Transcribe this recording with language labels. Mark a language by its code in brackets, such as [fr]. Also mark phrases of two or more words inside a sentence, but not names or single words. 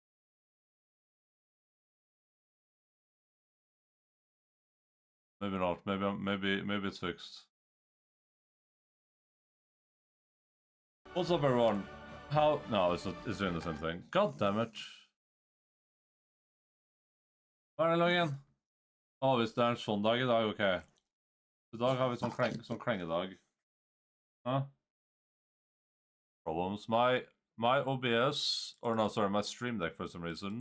[en] Maybe not. Maybe it's fixed. What's up, everyone? How? No, it's not. It's doing the same thing. God damn it! [no] Hva er det loggen? Å, hvis det er en sånn dag I dag, ok. I dag har vi sånn klengedag. [en] Huh? Problems. My OBS, or no, sorry, my Stream Deck for some reason.